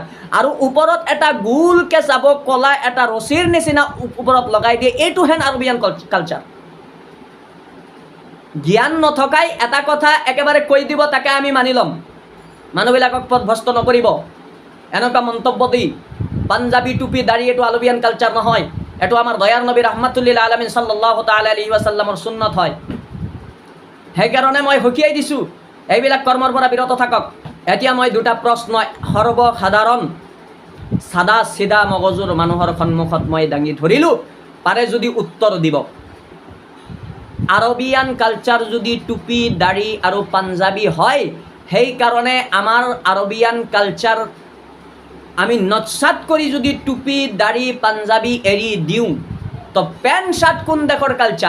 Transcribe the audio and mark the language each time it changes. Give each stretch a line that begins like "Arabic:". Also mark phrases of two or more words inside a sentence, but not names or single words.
Assamese: আৰু ওপৰত এটা গোলকৈ যাব, কলা এটা ৰছীৰ নিচিনা ওপৰত লগাই দিয়ে, এইটোহে
English: Arabian culture.
Assamese: জ্ঞান নথকাই এটা কথা একেবাৰে কৈ দিব, তাকে আমি মানি ল'ম। মানুহবিলাকক পথভ্ৰষ্ট নকৰিব এনেকুৱা মন্তব্য দি। পাঞ্জাবী টুপি দাড়ি এইটো
English: Arabian culture
Assamese: নহয়, এইটো আমাৰ দয়াৰ নবী
Arabic: رحمة للعالمين صلى الله تعالى عليه وسلم
Assamese: সুন্নত হয়। সেইকাৰণে মই সকীয়াই দিছোঁ, এইবিলাক কৰ্মৰ পৰা বিৰত থাকক। এতিয়া মই 2টা প্ৰশ্ন সৰ্বসাধাৰণ চাদা চিধা মগজুৰ মানুহৰ সন্মুখত মই দাঙি ধৰিলোঁ, পাৰে যদি উত্তৰ দিব।
English: Arabian culture
Assamese: যদি টুপি দাড়ি আৰু পাঞ্জাবী হয়, সেইকাৰণে আমাৰ
English: Arabian culture
Assamese: আমি নৎসাত কৰি যদি টুপি দাড়ি পাঞ্জাবী এৰি দিওঁ, তো
English: pant shirt
Assamese: কোন দেশৰ কালচাৰ?